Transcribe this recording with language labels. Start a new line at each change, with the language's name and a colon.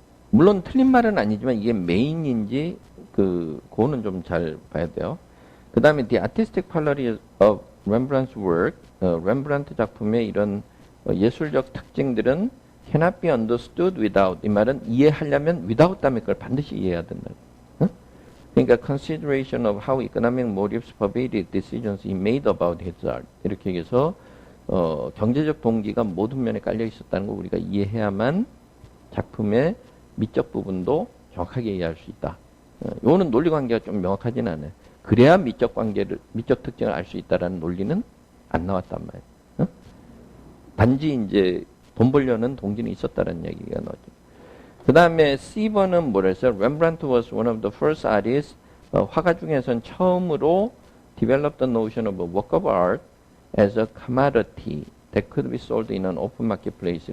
Korean: 물론 틀린 말은 아니지만 이게 메인인지 그거는 좀 잘 봐야 돼요. 그 다음에
English: the artistic quality of Rembrandt's work,
Korean: 렘브란트 작품의 이런 예술적 특징들은
English: cannot be understood without.
Korean: 이 말은 이해하려면 without 다음에 그걸 반드시 이해해야 된다. 응? 그러니까
English: consideration of how economic motives pervaded decisions he made about his art.
Korean: 이렇게 얘기해서 경제적 동기가 모든 면에 깔려 있었다는 걸 우리가 이해해야만 작품의 미적 부분도 정확하게 이해할 수 있다. 이거는 논리 관계가 좀 명확하진 않아요. 그래야 미적 특징을 알 수 있다라는 논리는 안 나왔단 말이에요. 단지 이제 돈 벌려는 동기는 있었다라는 얘기가 나오죠. 그 다음에 C번은 뭐라 했어요?
English: Rembrandt was one of the first artists.
Korean: 화가 중에선 처음으로
English: developed the notion of a work of art as a commodity that could be sold in an open marketplace.